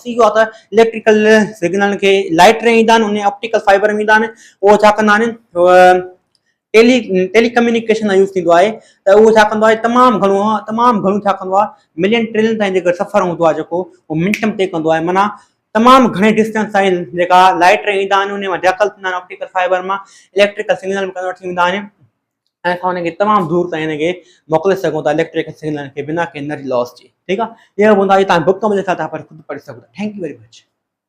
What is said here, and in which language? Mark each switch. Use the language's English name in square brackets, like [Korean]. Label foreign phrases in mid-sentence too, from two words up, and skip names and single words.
[Sindhi] बसि इहो आहे त [English] electrical signal [Sindhi] खे [English] light ray [Sindhi] ईंदा आहिनि, उन [English] optical fiber [Sindhi] में ईंदा आहिनि, उहो छा कंदा आहिनि, [English] telecommunication use [Sindhi] थींदो आहे, त उहो छा कंदो आहे, तमामु घणो छा कंदो आहे, [English] million trillion [Sindhi] ताईं जेको सफ़र हूंदो आहे, जेको उहो मिंट में तय कंदो आहे। माना तमामु घणे डिस्टेंस ताईं जेका [English] light ray [Sindhi] ईंदा आहिनि, उन में दख़ल थींदा आहिनि, [English] optical fiber [Sindhi] मां [English] electrical signal [Sindhi] में कन्वर्ट थी वेंदा आहिनि, ऐं असां हुनखे तमामु दूर ताईं हिनखे मोकिले सघूं था, [English] electrical signal [Sindhi] खे बिना के [English] energy loss [Sindhi] जे, ठीकु आहे। इहो हूंदा, तव्हां बुक में लिखा था, पर ख़ुदि पढ़ी सघो था। [English] Thank you very much.